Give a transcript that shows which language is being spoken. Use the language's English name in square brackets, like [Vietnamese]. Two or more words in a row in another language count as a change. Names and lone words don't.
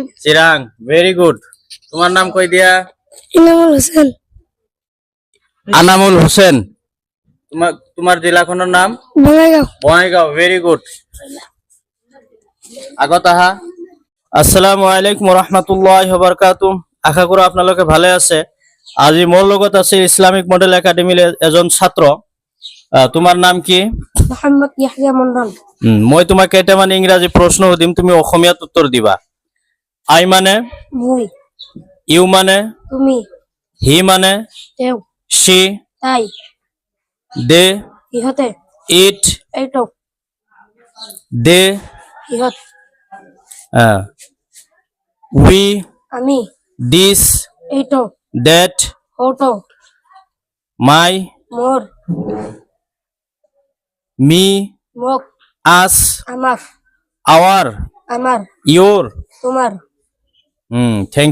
[Bangla] চিরাং। [English] very good. [Bangla] তোমার নাম কই দিয়া? ইনামুল হোসেন। আনামুল হোসেন। তোমার জেলাখানার নাম? বঙ্গাইগাঁও। [Assamese] বঙ্গাইগাঁও। [English] very good. [Assamese] আগত আহা। [Arabic] السلام عليكم ورحمة الله وبركاته. [Assamese] আশা করি আপোনালোকে ভালে আছে। আজি মোৰ লগত আছে ইসলামিক মডেল একাডেমিৰ এজন ছাত্ৰ। তোমাৰ নাম কি? মোহাম্মদ ইয়াহয়া মণ্ডল। মই তোমাক কেইটামান ইংৰাজী প্ৰশ্ন সুধিম, তুমি অসমীয়াত উত্তৰ দিবা। আই মানে? মই। ইউ মানে? তুমি। হি মানে? তেওঁ। শি। তাই। দে। ইহঁতে। ইট। এইটো। দে। ইহঁত। উই। আমি। দিস। এইটো। দ্যাট। ওটো। মাই। মোর। মি। মোক। আস। আমাক। আওয়ার। আমার। ইয়োর। তোমার। থ্যাংক